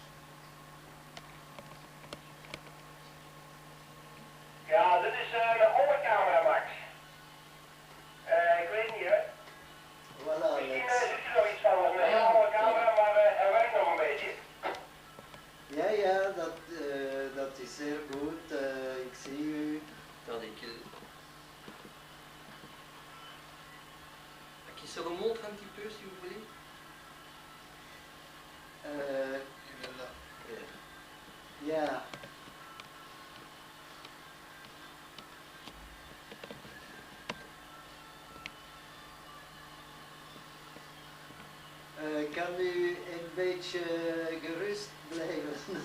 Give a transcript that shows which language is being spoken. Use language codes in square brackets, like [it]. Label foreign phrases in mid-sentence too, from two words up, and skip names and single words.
[nl] Ja, dit is een oude camera, Max. Ik weet niet, hè. Voilà, Misschien Alex. zit er nog iets van een hele oude camera, maar hij werkt nog een beetje. Ja, dat is zeer goed. Ik zie u. [fr] Attendez qu'il se remonte un petit peu si vous voulez. Il est là. [nl] Ja. Kan u een beetje gerust blijven?